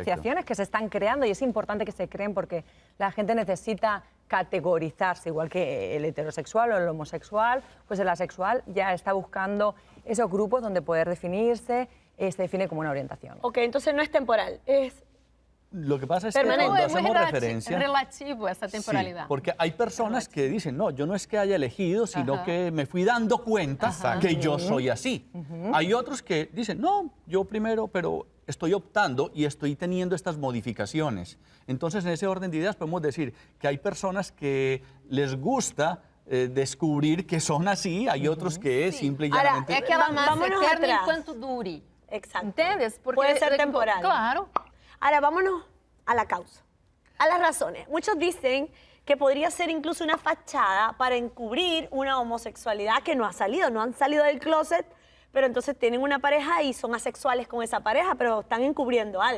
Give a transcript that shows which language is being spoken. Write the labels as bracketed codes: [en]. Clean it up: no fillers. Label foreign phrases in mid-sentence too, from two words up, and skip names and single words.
[es] asociaciones que se están creando, y es importante que se creen porque la gente necesita categorizarse, igual que el heterosexual o el homosexual, pues el asexual ya está buscando esos grupos donde poder definirse, se define como una orientación. Ok, entonces no es temporal, es... Lo que pasa es que Permanente. cuando [pt] É muito [es] hacemos referencia... [pt] relativo essa temporalidade. [es] Sí, porque hay personas que dicen, no, yo no es que haya elegido, sino que me fui dando cuenta que yo soy así. Hay otros que dicen, no, yo primero, pero estoy optando y estoy teniendo estas modificaciones. Entonces, en ese orden de ideas podemos decir que hay personas que les gusta descubrir que son así, hay otros que simple y Ahora, llanamente... [pt] É aquela massa [es] Vámonos [pt] eterna [es] atrás. [pt] enquanto dure. [es] Exacto. [pt] Entendes? Porque [es] Puede ser temporal. Claro. Ahora vámonos a la causa, a las razones. Muchos dicen que podría ser incluso una fachada para encubrir una homosexualidad que no ha salido, no han salido del closet, pero entonces tienen una pareja y son asexuales con esa pareja, pero están encubriendo algo.